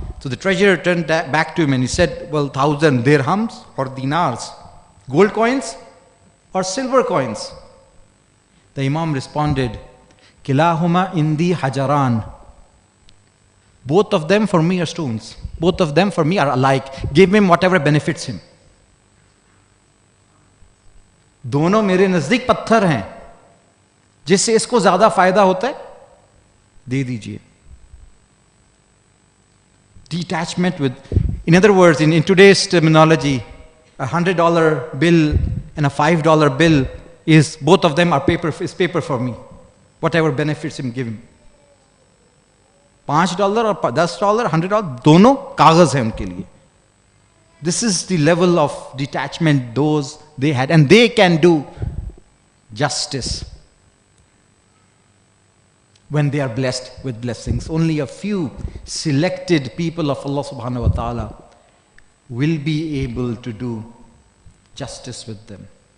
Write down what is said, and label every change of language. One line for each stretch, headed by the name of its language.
English: So the treasurer turned back to him and he said, well, 1,000 dirhams or dinars, gold coins or silver coins. The Imam responded,
Arabic: Kilahuma indi hajaran.
English: Both of them for me are stones. Both of them for me are alike. Give him whatever benefits him.
Hindi: दोनों मेरे नजदीक पत्थर हैं, जिससे इसको ज्यादा फायदा होता है दे दीजिए.
English: Detachment with, in other words, in today's terminology, a $100 bill and a $5 bill is, both of them are paper, is paper for me. Whatever benefits him, give him.
Hindi: $5 और $10, $100, दोनों कागज हैं उनके लिए.
English: This is the level of detachment those they had, and they can do justice when they are blessed with blessings. Only a few selected people of Allah subhanahu wa ta'ala will be able to do justice with them.